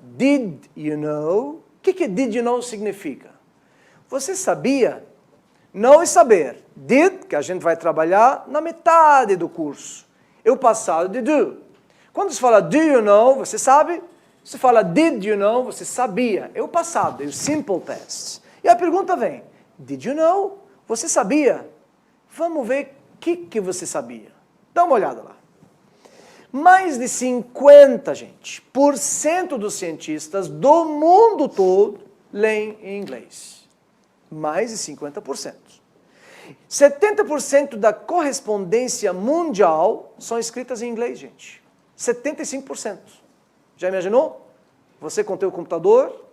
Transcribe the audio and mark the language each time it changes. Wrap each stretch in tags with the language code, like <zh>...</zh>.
<en>Did you know?</en> <pt>O que</pt> <en>did you know</en> <pt>significa? Você sabia? Know é saber. Did, que a gente vai trabalhar na metade do curso. É o passado de do. Quando se fala</pt> <en>do you know,</en> <pt>você sabe? Se fala</pt> <en>did you know,</en> <pt>você sabia. É o passado, é o simple test. E a pergunta vem,</pt> <en>did you know?</en> <pt>Você sabia? Vamos ver o que você sabia. Dá uma olhada lá. Mais de 50% dos cientistas do mundo todo leem em inglês. Mais de 50%. 70% da correspondência mundial são escritas em inglês, gente. 75%. Já imaginou? Você com o teu computador,</pt>